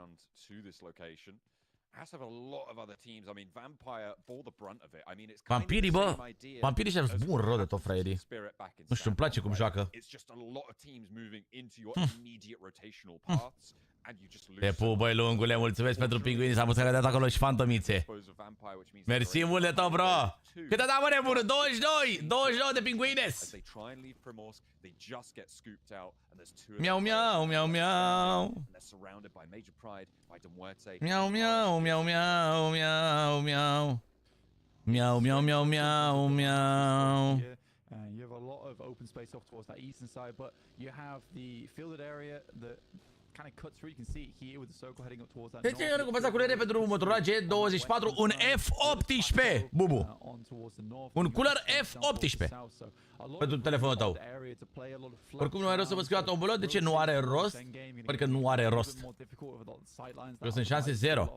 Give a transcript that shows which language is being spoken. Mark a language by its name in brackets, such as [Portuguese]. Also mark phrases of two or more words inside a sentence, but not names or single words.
[Romanian] Vampirii, bă, vampirii și-au bun rău de tot, fraierii. Nu știu, îmi place cum joacă. Te pup, băi, lungule, mulțumesc pentru pinguini, s-a putut că dat acolo și fantomițe. Mersi mult de tot, bro. Cât a dat, mă, nebună? 22! 22 de pinguines! Miau, miau, miau, miau. Miau, miau, miau, miau, miau, miau. Miau, miau, miau, miau, miau. [English] You have a lot of open space off towards that eastern side, but you have the fielded area that kind of cuts through. You can see here with the circle heading up towards that. [Romanian] Deci eu recompensa culere pentru Motorola G24, un F18, bubu. Un cooler F18 pentru telefonul tău. Oricum nu are rost să vă scriu tombolă, de ce nu are rost? Pentru că nu are rost. Eu sunt șanse 0.